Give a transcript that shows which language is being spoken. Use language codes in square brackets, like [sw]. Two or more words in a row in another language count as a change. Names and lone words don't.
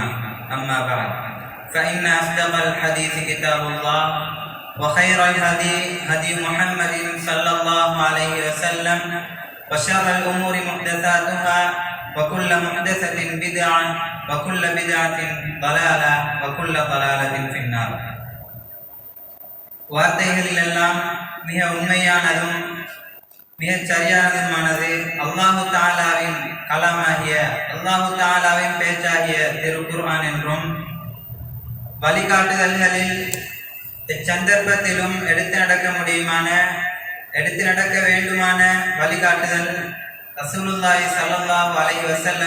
[ar] أما بعد فإن أصدق الحديث كتاب الله وخير الهدي هدي محمد صلى الله عليه وسلم وشر الأمور محدثاتها وكل محدثة بدعة وكل بدعة ضلالة وكل ضلالة في النار. [ta] வார்த்தைகளில் எல்லாம் மிக உண்மையானதும் மிகச் சரியானதுமானது அல்லாஹு தஆலாவின் கலாமாகிய அல்லாஹு தஆலாவின் பேச்சாகிய திருக்குர்ஆன் என்றும், வழிகாட்டுதல்களில் எச்சந்தர்ப்பத்திலும் எடுத்து நடக்க வேண்டுமான வழிகாட்டுதல் [ar] رسول الله صلى الله عليه وسلم